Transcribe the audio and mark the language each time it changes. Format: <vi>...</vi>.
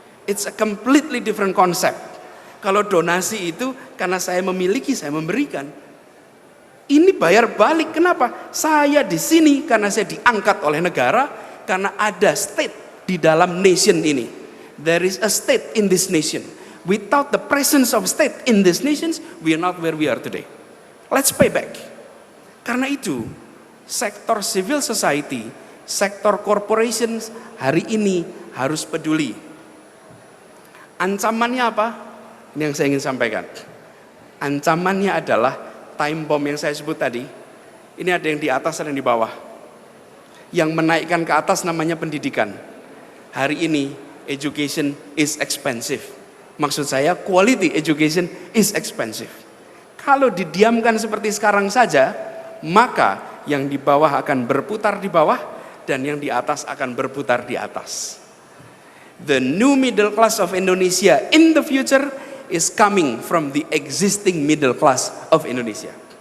<en>It's a completely different concept.</en> <id>Kalau donasi itu karena saya memiliki, saya memberikan. Ini bayar balik. Kenapa? Saya di sini karena saya diangkat oleh negara, karena ada state di dalam nation ini.</id> <en>There is a state in this nation. Without the presence of state in these nations, we are not where we are today. Let's pay back.</en> <id>Karena itu, sektor civil society, sektor corporations hari ini harus peduli. Ancamannya apa? Ini yang saya ingin sampaikan. Ancamannya adalah time bomb yang saya sebut tadi. Ini ada yang di atas, ada yang di bawah. Yang menaikkan ke atas namanya pendidikan. Hari ini</id> <en>education is expensive.</en> <id>Maksud saya</id> <en>quality education is expensive.</en> <id>Kalau didiamkan seperti sekarang saja, maka yang di bawah akan berputar di bawah dan yang di atas akan berputar di atas.</id> <en>The new middle class of Indonesia in the future is coming from the existing middle class of Indonesia.</en>